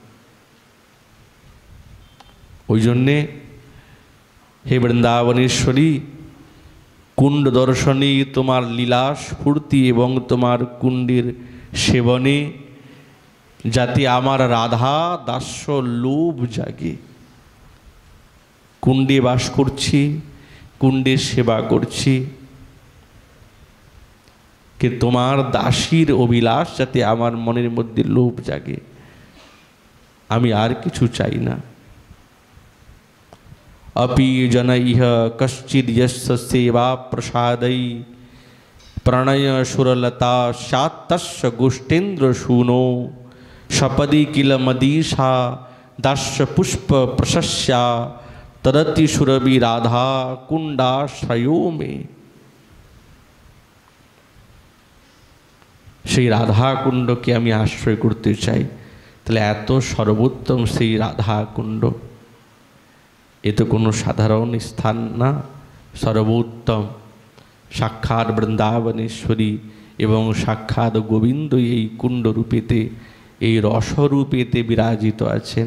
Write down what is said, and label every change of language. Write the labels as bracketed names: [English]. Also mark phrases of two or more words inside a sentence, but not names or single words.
[Bangla] ওই জন্যে হে বৃন্দাবনেশ্বরী, কুণ্ড দর্শনে তোমার লীলা স্ফূর্তি এবং তোমার কুণ্ডের সেবনে যাতে আমার রাধা দাস্য লোভ জাগে। কুণ্ডে বাস করছি, কুণ্ডে সেবা করছি, কে তোমার দাসীর অভিলাষ যাতে আমার মনের মধ্যে লোভ জাগে, আমি আর কিছু চাই না। [Sanskrit] अपि जनैः कश्चिद् यस्य सेवा प्रसादै प्रणय सुरलता स्यात् तस्य गोष्ठेन्द्र शूनो सपदि किल मदीशा दास्य पुष्प प्रशस्या तदति सुरभि राधा कुंडाश्रयो में। [Bangla] সেই রাধা কুণ্ডকে আমি আশ্রয় করতে চাই। তাহলে এত সর্বোত্তম সেই রাধা কুণ্ড, এ তো কোনো সাধারণ স্থান না, সর্বোত্তম। সাক্ষাৎ বৃন্দাবনেশ্বরী এবং সাক্ষাৎ গোবিন্দ এই কুণ্ডরূপেতে, এই রসরূপেতে বিরাজিত আছেন।